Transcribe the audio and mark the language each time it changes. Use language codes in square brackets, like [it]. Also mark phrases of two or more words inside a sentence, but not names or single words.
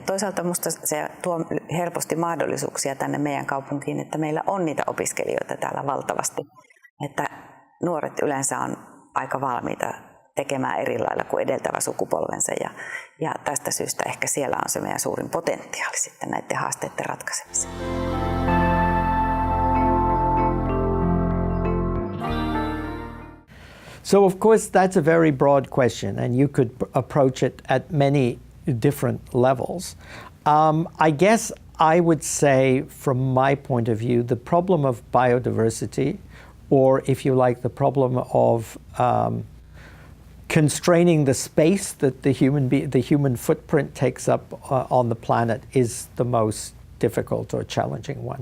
[fi] Toisaalta minusta se tuo helposti mahdollisuuksia tänne meidän kaupunkiin, että meillä on niitä opiskelijoita täällä valtavasti. Että nuoret yleensä on aika valmiita tekemään eri lailla kuin edeltävä sukupolvensa. Ja tästä syystä ehkä siellä on se meidän suurin potentiaali sitten näiden haasteiden ratkaisemiseen. [en] So of course that's a very broad question, and you could approach it at many different levels. I guess I would say, from my point of view, the problem of biodiversity, or if you like, the problem of constraining the space that the human footprint takes up on the planet, is the most difficult or challenging one.